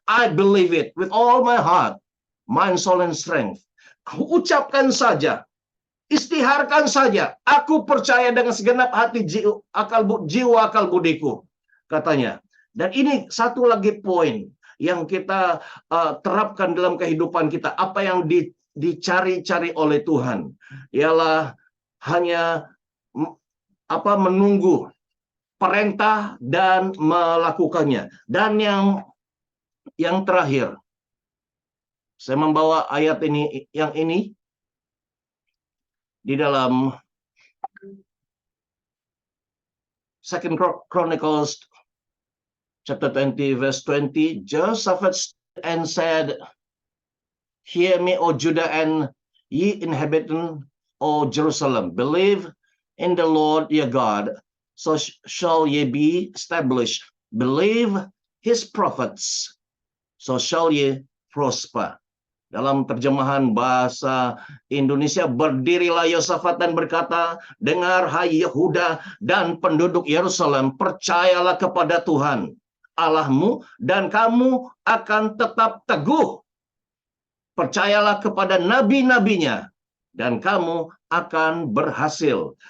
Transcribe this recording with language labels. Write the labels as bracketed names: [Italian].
[English] I believe it with all my heart, mind, soul, and strength. [Malay] Kau ucapkan saja. Istiharkan saja. Aku percaya dengan segenap hati, jiwa, akal budiku. Katanya. Dan ini satu lagi poin yang kita terapkan dalam kehidupan kita. Apa yang dicari-cari oleh Tuhan ialah hanya menunggu perintah dan melakukannya. Dan yang terakhir, saya membawa ayat ini di dalam [English] Second Chronicles chapter 20 verse 20. Jehoshaphat stood and said, "Hear me, O Judah, and ye inhabitants, O Jerusalem. Believe in the Lord your God, so shall ye be established. Believe his prophets, so shall ye prosper." [Malay] Dalam terjemahan bahasa Indonesia, berdirilah Yosafat dan berkata, "Dengar hai Yehuda dan penduduk Yerusalem, percayalah kepada Tuhan Allahmu dan kamu akan tetap teguh. Percayalah kepada nabi-nabinya dan kamu akan berhasil."